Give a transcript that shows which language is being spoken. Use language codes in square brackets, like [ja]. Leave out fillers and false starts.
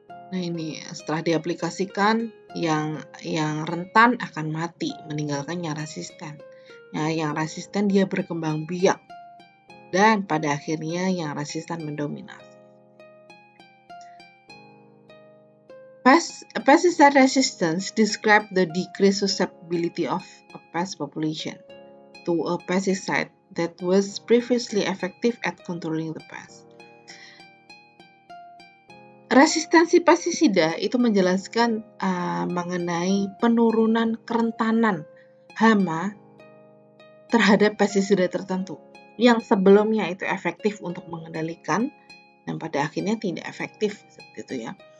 [id] Nah ini setelah diaplikasikan yang rentan akan mati, meninggalkan yang resisten. Nah yang resisten dia berkembang biak dan pada akhirnya yang resisten mendominasi. [en] Pesticide resistance describe the decreased susceptibility of a pest population to a pesticide that was previously effective at controlling the pest. [id] Resistensi pestisida itu menjelaskan mengenai penurunan kerentanan hama terhadap pestisida tertentu yang sebelumnya itu efektif untuk mengendalikan dan pada akhirnya tidak efektif seperti itu ya.